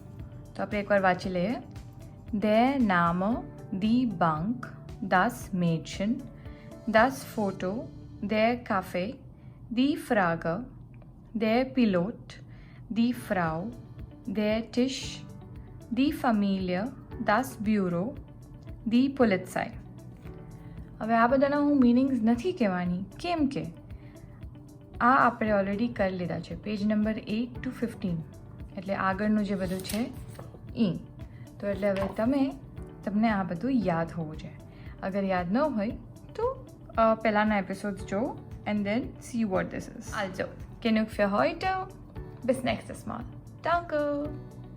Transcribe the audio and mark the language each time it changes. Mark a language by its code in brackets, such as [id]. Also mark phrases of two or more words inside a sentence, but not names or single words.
[gu] તો આપણે એકવાર વાંચી લઈએ. [de] Der Name, die Bank, das Mädchen, das Foto, der Kaffee, die Frage, der Pilot, die Frau, der Tisch, die Familie, das Büro, die Polizei. [gu] હવે આ બધાના હું મિનિંગ્સ નથી કહેવાની, કેમ કે આ આપણે ઓલરેડી કરી લીધા છે પેજ નંબર 8 to 15, એટલે આગળનું જે બધું છે એ. તો એટલે હવે તમને આ બધું યાદ હોવું જોઈએ. અગર યાદ ન હોય તો પહેલાંના એપિસોડ્સ જો [en] and then see what this is. [de] Also, genug für heute. Bis nächstes Mal. Danke.